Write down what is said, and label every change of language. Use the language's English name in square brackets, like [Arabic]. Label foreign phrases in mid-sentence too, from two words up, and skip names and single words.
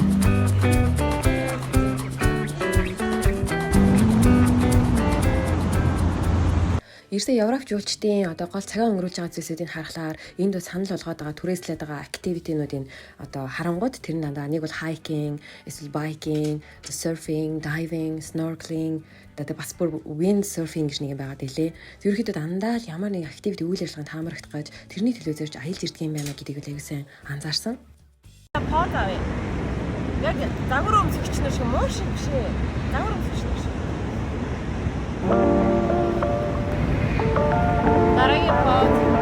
[Mongolian] Ерөөсөө Европ жуулчдын одоо гол цагаа өнгөрүүлж байгаа зүйлсүүдийг харахаар энд бол санал болгоод байгаа түрээслээд байгаа активитинуудын одоо харангууд тэр нь дандаа нэг бол hiking, эсвэл [English] biking, surfing, diving, snorkeling, [Mongolian] одоо бас бүр [English] wind surfing [Mongolian] гэж нэг юм байгаа дэлээ. Ерөнхийдөө дандаа л ямар нэг активити үйл ажиллагаанд таамаглах гэж тэрний төлөө зорж аялж ирдэг юм байна гэдгийг л аягүй сайн анзаарсан. Подавь. Яг загвар өмсөгч нар шиг муу шиг биш ээ. Загвар өмсөгч нар шиг. Дараагийн под.